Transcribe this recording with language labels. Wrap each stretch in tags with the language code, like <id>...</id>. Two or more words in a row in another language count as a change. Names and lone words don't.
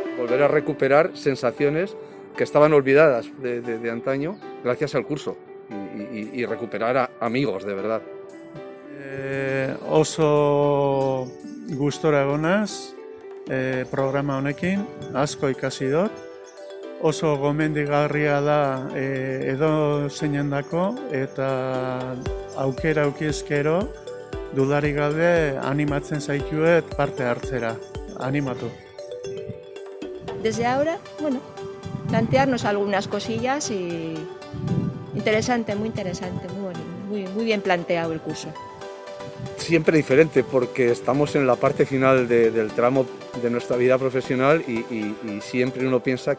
<es>volver a recuperar sensaciones que estaban olvidadas de antaño gracias al curso y recuperar a amigos de verdad.</es> <eu>Oso gustora egonaz programa honekin, asko ikasi dut. Oso gomendigarria da edo zeinendako eta aukera aukiezkero dudarik gabe animatzen zaituet parte hartzera. Animatu.</eu> <es>Desde ahora, bueno, plantearnos algunas cosillas y interesante, muy bonito, muy bien planteado el curso. Siempre diferente porque estamos en la parte final del tramo de nuestra vida profesional y siempre uno piensa que</es>